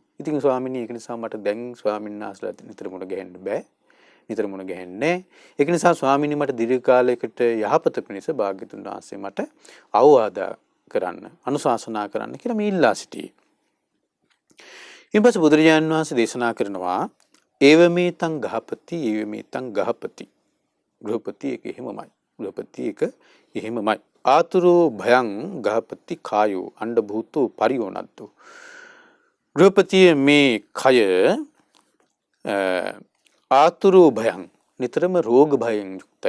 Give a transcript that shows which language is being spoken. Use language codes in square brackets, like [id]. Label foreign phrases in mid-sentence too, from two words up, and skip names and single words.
[si] ඉතින් ස්වාමීනි ඒක නිසා මට දැන් ස්වාමීන් වහන්සේලාත් නිතර මුණ ගැහෙන්න බෑ. නිතර මුණ ගැහෙන්නේ. ඒක නිසා ස්වාමීනි මට දීර්ඝ කාලයකට යහපත පිණිස භාග්‍යතුන් වහන්සේ මට අවවාද කරන්න අනුශාසනා කරන්න කියලා මේ ඉල්ලා සිටියේ. ඊපස්සේ බුදුරජාණන් වහන්සේ දේශනා කරනවා [pi] ඒවමේතං ගහපති ඒවමේතං ගහපති. [si] ගෘහපති එක එහෙමමයි. ගෘහපති එක එහෙමමයි. [pi] ආතුරෝ භයං ගහපති කායෝ අණ්ඩ භූතෝ පරියෝනද්දු. [si] ගෘහපතිය මේ කය [pi] ආතුරෝ භයං [si] නිතරම රෝග භයෙන් යුක්තයි.